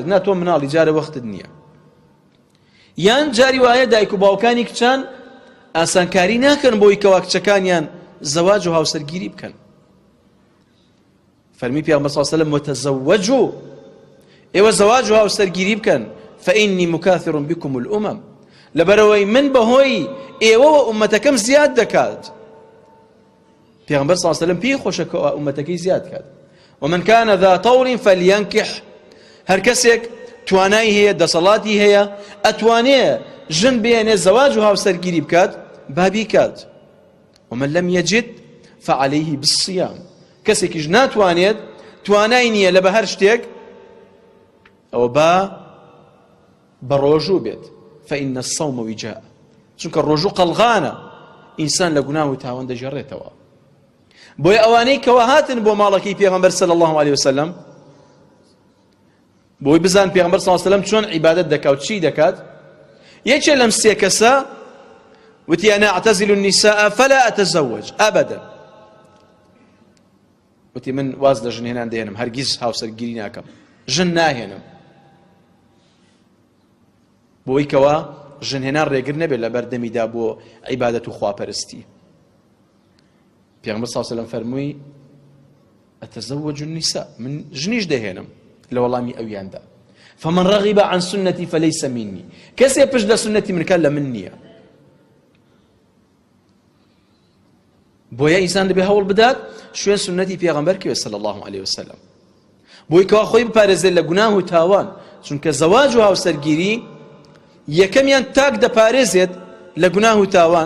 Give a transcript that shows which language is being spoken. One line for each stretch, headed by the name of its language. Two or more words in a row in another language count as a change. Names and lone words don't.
Central Kurdish: نا تۆ مناڵی، جارە وەختت نییە. یان جاری وایە دایک و باوکانی کچان ئاسانکاری ناکەن بۆی کەوا کچەکانیان زەواج و هاوسەرگیری بکەن. فەرمی پێغەمبەر
Arabic: صلی الله علیه و سلم
Central Kurdish: وتزوجوا، ئێوە زەواج و هاوسەرگیری بکەن،
Arabic: فإني مكاثر بكم الأمم،
Central Kurdish: لەبەرەوەی من بەهۆی ئێوەوە ئومەتەکەم زیاد دەکات. پێغەمبەر
Arabic: صلی الله علیه و سلم
Central Kurdish: پێی خۆشە کە ئومەتەکەی زیاد کات.
Arabic: ومن كان ذا طول فلينكح،
Central Kurdish: هەر کەسێک توانای هەیە، دەسەڵاتی هەیە، ئەتوانێ ژن بێنێ زەواج و هاوسەرگیری بکات، با بیکات.
Arabic: ومن لم يجد فعليه بالصيام،
Central Kurdish: کەسێکیش ناتوانێت، توانای نییە لە بە هەر شتێک، ئەوە بە ڕۆژوو بێت.
Arabic: فإن الصوم وجاء،
Central Kurdish: چونکە ڕۆژوو قەڵغانە، ئینسان لە گوناه و تاوان دەژێڕێتەوە. بۆیە ئەوانەی کەوا هاتن بۆ ماڵەکەی پێغەمبەر
Arabic: صلی الله عليه وسلم
Central Kurdish: بۆی بزان پێغەمبەر
Arabic: صلی الله عليه وسلم
Central Kurdish: چۆن عیبادەت دەکات، چی دەکات، یەکێ لەم سێ کەسە وتی
Arabic: أنا أعتزل النساء فلا أتزوج أبدا،
Central Kurdish: وتی من واز لە ژنهێنان دێنم، هەرگیز هاوسەرگیری ناکەم، ژن ناهێنم، بۆی کەوا ژنهێنان ڕێگر نەبێت لە بەردەمیدا بۆ عیبادەت و خواپەرستی. پێغەمبەر
Arabic: صلی الله علیه و سلم
Central Kurdish: فەرمووی
Arabic: أتزوج النساء،
Central Kurdish: من ژنیش دەهێنم لە وەڵامی ئەویاندا.
Arabic: فمن رغب عن سنتي فليس مني،
Central Kurdish: کەسێ پشت لە سنەتی من کات لە من نییە. بۆیە ئینسان دەبێ هەوڵ بدات شوێن سنەتی پێغەمبەر کەوێ
Arabic: صلی الله عليه وسلم،
Central Kurdish: بۆی کەوا خۆی بپارێزێت لە گوناه و تاوان، چونکە زەواج و هاوسەرگیری یەکەمیان تاک دەپارێزێت لە گوناه و تاوان.